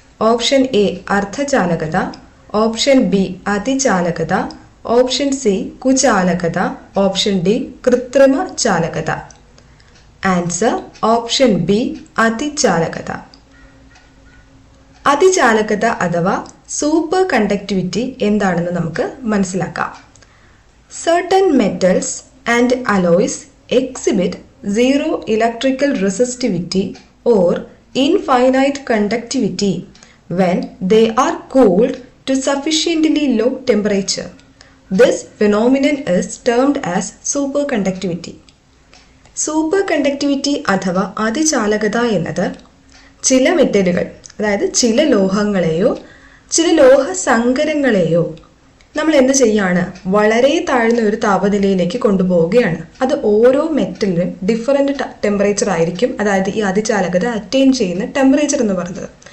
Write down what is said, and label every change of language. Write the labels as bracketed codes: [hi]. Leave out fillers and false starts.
[ml] Option A അർദ്ധചാലകത, option B അതിചാലകത, option C കുചാലകത, option D കൃത്രിമ ചാലകത. Answer option B അതിചാലകത. അതിചാലകത അഥവാ super conductivity എന്താണെന്ന് നമുക്ക് മനസ്സിലാക്കാം. [en] Certain metals and alloys exhibit zero electrical resistivity or infinite conductivity when they are cooled to sufficiently low temperature. This phenomenon is termed as superconductivity. [ml] Super conductivity അഥവാ അതിചാലകത എന്നത് ചില മെറ്റലുകൾ, അതായത് ചില ലോഹങ്ങളെയോ ചില ലോഹ സങ്കരങ്ങളെയോ നമ്മൾ എന്ത് ചെയ്യാണ്, വളരെ താഴ്ന്ന ഒരു താപനിലയിലേക്ക് കൊണ്ടുപോവുകയാണ്. അത് ഓരോ മെറ്റലിനും ഡിഫറെൻ്റ് ടെമ്പറേച്ചർ ആയിരിക്കും, അതായത് ഈ അതിചാലകത അറ്റൈൻ ചെയ്യുന്ന ടെമ്പറേച്ചർ എന്ന് പറയുന്നത്.